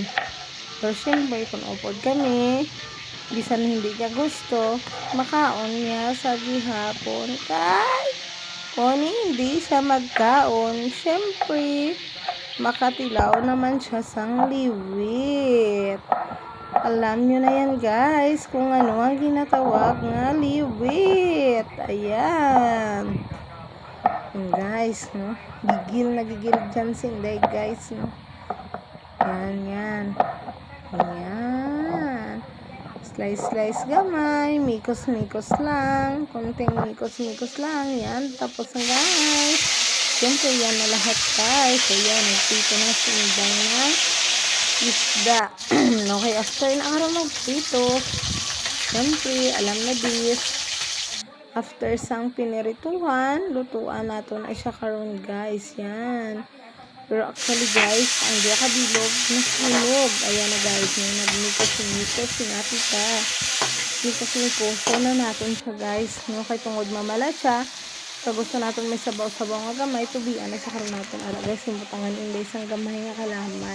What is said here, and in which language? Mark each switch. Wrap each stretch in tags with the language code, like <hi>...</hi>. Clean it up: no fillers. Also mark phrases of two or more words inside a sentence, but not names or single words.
<hil>Pero syempre kung upod kami, bisan hindi ka gusto, makaon niya sa gihapon kay kung hindi siya magkaon, syempre, makatilaw naman siya sang liwit.</hil> <tl>Alam nyo na yan</tl> <hil>guys, kung ano ang ginatawag nga liwit. Ayan. Yan guys, no?</hil> <tl>Gigil na gigil dyan si Inday guys, no?</tl> <hil>Yan, yan. Ayan. Slice gamay, mikos lang, konting mikos lang, yan, tapos ang guys, siyempre yan na lahat guys, so yan, nagpito na si Inday na isda. Okay, after na araw magpito, siyempre, alam na this, after sang pinirituhan, lutuan nato na siya karon guys, yan. Pero actually guys, ang diya kabilog, nasunog. Ayan na guys, yung nagmikos nga kita.</hil> <tl>Mikos na natin siya</tl> <hil>guys. No? Kaya tungod mamala siya. So gusto natin may sabaw-sabaw nga gamay. Tubian na siya karoon natin. Ara guys, yung butangan inday isang gamay nga kalamay.</hil>